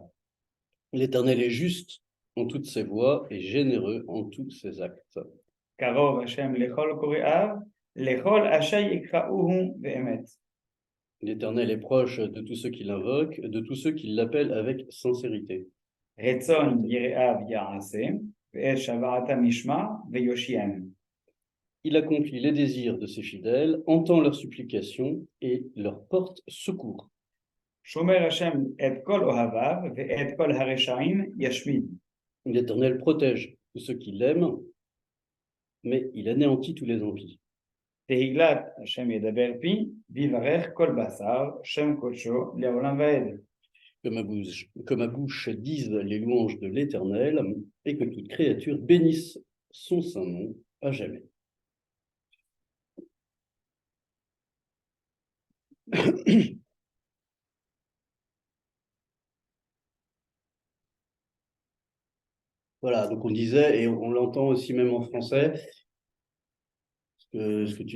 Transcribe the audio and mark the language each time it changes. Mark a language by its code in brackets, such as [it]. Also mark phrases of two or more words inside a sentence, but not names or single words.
[fr] L'Éternel est juste en toutes ses voies et généreux en tous ses actes. [he] קרוב ה' לכל קוראיו לכל אשר יקראוהו באמת. [fr] L'Éternel est proche de tous ceux qui l'invoquent, de tous ceux qui l'appellent avec sincérité. [he] רצון יראיו יעשה, ואת שוועתם ישמע ויושיעם. [fr] Il accomplit les désirs de ses fidèles, entend leurs supplications et leur porte secours. [he] שומר השם את כל אוהביו ואת כל הרשעים ישמיד. [fr] L'Éternel protège ceux qui l'aiment, mais il anéantit tous les impies. [he] תהילת השם ידבר פי, ויברך כל בשר, שם קודשו לעולם ועד. [fr] Que ma bouche dise les louanges de l'Éternel et que toute créature bénisse son saint nom à jamais. Voilà, donc on disait, et on l'entend aussi même en français, ce que tu